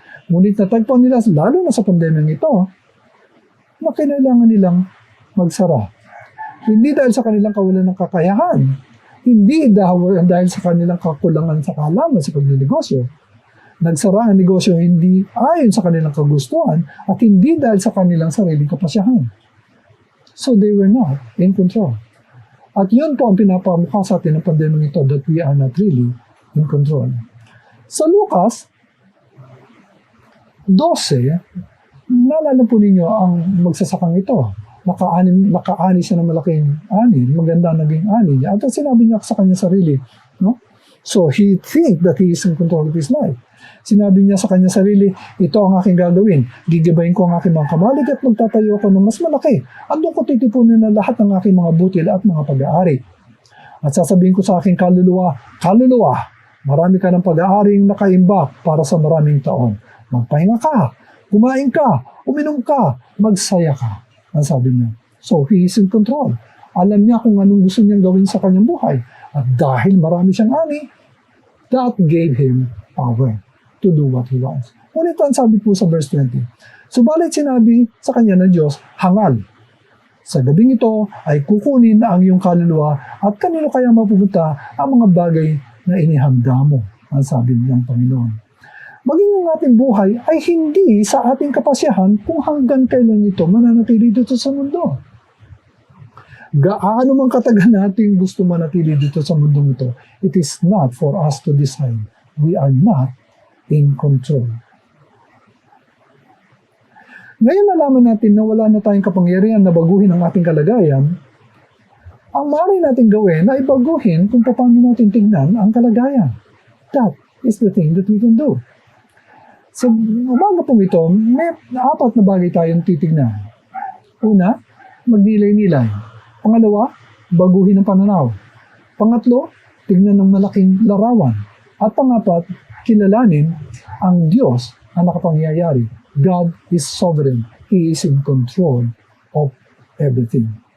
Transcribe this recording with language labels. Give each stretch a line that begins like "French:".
Filipino: Ngunit natagpuan nila, lalo na sa pandemya ito, na kailangan nilang magsara. Hindi dahil sa kanilang kawalan ng kakayahan, hindi dahil sa kanilang kakulangan sa kaalaman sa pagnegosyo. Nagsara ang negosyo hindi ayon sa kanilang kagustuhan at hindi dahil sa kanilang sariling kapasyahan.
English: So they were not in control.
Filipino: At yun po ang pinapamukha sa atin ng pandemya ito,
English: that we are not really in control.
Filipino: Sa Lucas 12, naalala po ninyo ang magsasakang ito. Nakaani siya ng malaking ani, maganda naging ani niya. At sinabi niya sa kanya sarili, no?
English: So he think that he is in control of his life.
Filipino: Sinabi niya sa kanya sarili, ito ang aking gagawin. Gigibayin ko ang aking mga kamalig at magtatayo ako ng mas malaki. At doon ko titipunin na lahat ng aking mga butil at mga pag-aari. At sasabihin ko sa aking kaluluwa, marami ka ng pag-aaring nakaimbak para sa maraming taon. Magpahinga ka, kumain ka, uminom ka, magsaya ka. Ang sabi niya.
English: So, he is in control.
Filipino: Alam niya kung anong gusto niyang gawin sa kanyang buhay. At dahil marami siyang ani,
English: that gave him power to do what he wants.
Filipino: Ngunit ang sabi po sa verse 20, subalit sinabi sa kanya ng Diyos, hangal. Sa gabing ito ay kukunin ang iyong kaluluwa at kanino kaya mapupunta ang mga bagay na inihanda mo, ang sabi ng Panginoon. Maging ang ating buhay ay hindi sa ating kapasyahan kung hanggang kailan ito mananatili dito sa mundo. Gaano man katagal natin gusto manatili dito sa mundo ito,
English: it is not for us to decide. We are not in control.
Filipino: Ngayon nalaman natin na wala na tayong kapangyarihan na baguhin ang ating kalagayan, Ang maaari natin gawin ay baguhin kung paano natin tingnan ang kalagayan.
English: That is the thing that we can do.
Filipino: Sa umaga pong ito, may 4 na bagay tayong titignan. Una, magnilay-nilay. Pangalawa, baguhin ang pananaw. Pangatlo, tignan ng malaking larawan. At pangapat, kilalanin ang Diyos ang nakapangyayari.
English: God is sovereign. He is in control of everything.